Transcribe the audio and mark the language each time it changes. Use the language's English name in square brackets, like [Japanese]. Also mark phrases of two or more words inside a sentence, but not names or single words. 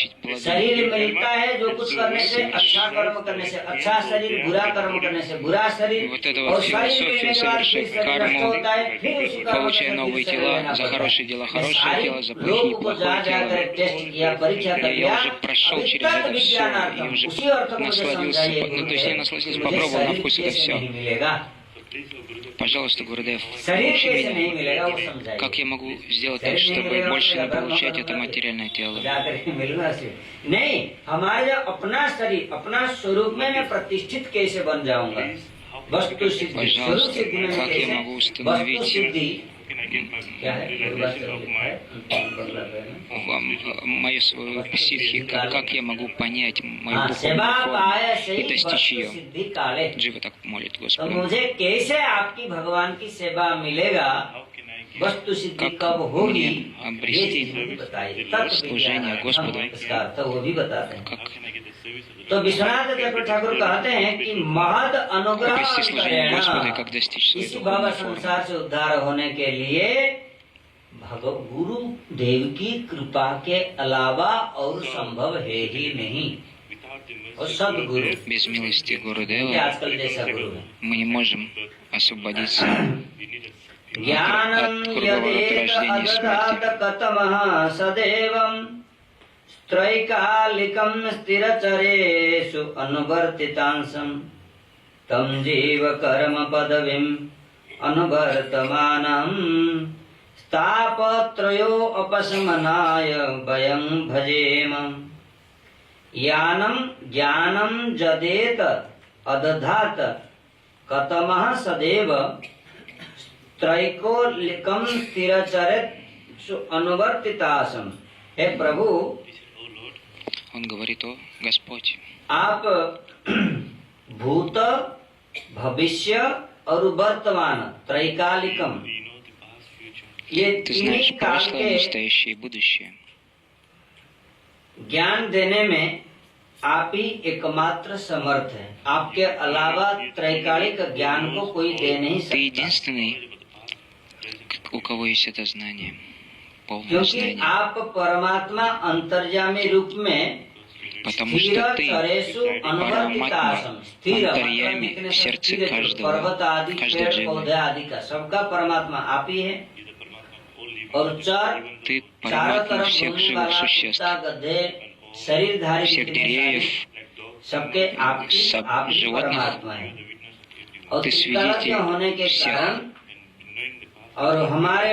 [Hindi] शरीर मिलता है जो कुछ करने से, अच्छा कर्म करने से अच्छा शरीर, बुरा कर्म करने से बुरा शरीर, और शरीर मिलने के बाद फिर शरीर नष्ट होता है, फिर उसी कर्म लोग को जा जाकर टेस्ट किया, परीक्षा कर लिया, विज्ञानार्थम, उसी अर्थ को समझाइए, नहीं मिलेगा। [Russian] Пожалуйста, Гурудев, научи меня, как я могу сделать так, чтобы больше не получать это материальное тело. [Hindi] नहीं, हमारा अपना शरीर, अपना स्वरूप में मैं प्रतिष्ठित कैसे बन जाऊंगा? वस्तु सिद्धि, स्वरूप सिद्धि में कैसे? वस्तु सिद्धि क्या है? [Russian] Мою свою психику, как я могу понять мою духовную форму и достичь ее? Джива так молит [Hindi] तो [Russian] Господа. [Hindi] मुझे कैसे आपकी भगवान की सेवा मिलेगा, वस्तु सिद्धि कब होगी, ये चीज बताइए। [Russian] служение Господу, [Hindi] इसका अर्थ वो भी बताते हैं। [Russian] как [Hindi] तो विश्वनाथ चक्रवर्ती ठाकुर कहते हैं कि [Sanskrit] महद अनुग्रह [Russian] обрести служение Господу и [Hindi] अंतरेण, [Russian] как достичь [Hindi] इस [Russian] своей [Hindi] भाव [Russian] духовной формы. [Hindi] संसार से उद्धार होने के लिए गुरु देव की कृपा के अलावा और संभव है ही नहीं। और सदगुरु, [Russian] Без милости [Hindi] ये [Russian] Гурудева [Hindi] आजकल जैसा गुरु है। [Russian] мы не можем освободиться [Sanskrit] ज्ञानं [Russian] от круговорот рождения и [Sanskrit] यदेत [Russian] смерти. [Sanskrit] कतमः सदैवं त्रैकालिकं स्थिरचरेषु अनुवर्तितांसं तं जीव कर्म पदवीं अनुवर्तमानं तापत्रयो अपशमनाय वयं भजेम। यानं ज्ञानं जदेत अदधात कतमः सदैव त्रैकोलिकं स्थिरचरेषु अनुवर्तितासम। [Hindi] हे प्रभु, [Russian] Он говорит: о Господь, [Hindi] आप भूत, भविष्य और वर्तमान त्रैकालिकम, ये [Russian] Ты [Hindi] तीन [Russian] знаешь [Hindi] काल [Russian] прошлое, [Hindi] के [Russian] настоящее и будущее. [Hindi] ज्ञान देने में आप ही एकमात्र समर्थ है। आपके अलावा त्रैकालिक ज्ञान को कोई दे नहीं [Russian] Ты [Hindi] सकता, [Russian] единственный, у кого есть это знание, полное [Hindi] क्योंकि [Russian] знание. [Hindi] आप परमात्मा अंतर्यामी रूप में [Russian] Потому [Hindi] स्थिर [Russian] что ты [Sanskrit] चरेषु अनुवर्तितासम, [Russian] Параматма, [Hindi] स्थिर अंतर्यामी मतलब [Russian] в сердце [Hindi] स्थिर, [Russian] каждого, [Hindi] पर्वत आदि [Russian] каждой [Hindi] पेड़ [Russian] जीवы. [Hindi] पौधे आदि का सबका परमात्मा आप ही है। और चार [Russian] Ты [Hindi] चारों [Russian] Параматма [Hindi] तरफ [Russian] всех [Hindi] घूमने [Russian] живых [Hindi] वाला [Russian] существ, [Hindi] कुत्ता, गधे, शरीरधारी [Russian] всех [Hindi] जितने [Russian] деревьев, [Hindi] सारे सबके आपकी परमात्मा है। और त्रिकालज्ञ होने के कारण और हमारे